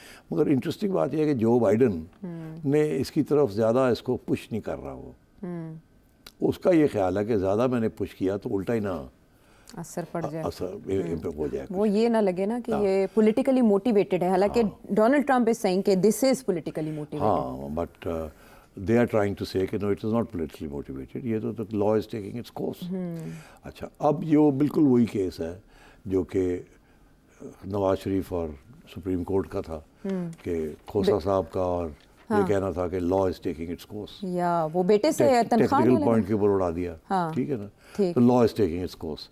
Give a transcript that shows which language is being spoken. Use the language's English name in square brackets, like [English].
[Urdu] مگر انٹرسٹنگ بات یہ ہے کہ جو بائیڈن نے اس کی طرف زیادہ اس کو پش نہیں کر رہا. وہ اس کا یہ خیال ہے کہ زیادہ میں نے پش کیا تو الٹا ہی نہ اثر پڑ جائے، اثر ہو جائے. وہ یہ نہ لگے نا کہ یہ پولیٹیکلی موٹیویٹڈ ہے، حالانکہ ڈونلڈ ٹرمپ از سیئنگ کہ [English] This is politically motivated. ہاں، but they are trying to say کہ no, it is not politically motivated. [Urdu] یہ تو [English] the law is taking its course. [Urdu] اچھا، اب یہ بالکل وہی کیس ہے جو کہ نواز شریف اور سپریم کورٹ کا تھا کہ کھوسا صاحب کا، اور یہ کہنا تھا کہ [English] Law is taking its course. [Urdu] یا وہ بیٹے سے تنخواہ ٹیکنیکل پوائنٹ کے اوپر اڑا دیا. ٹھیک ہے نا. تو [English] Law is taking its course.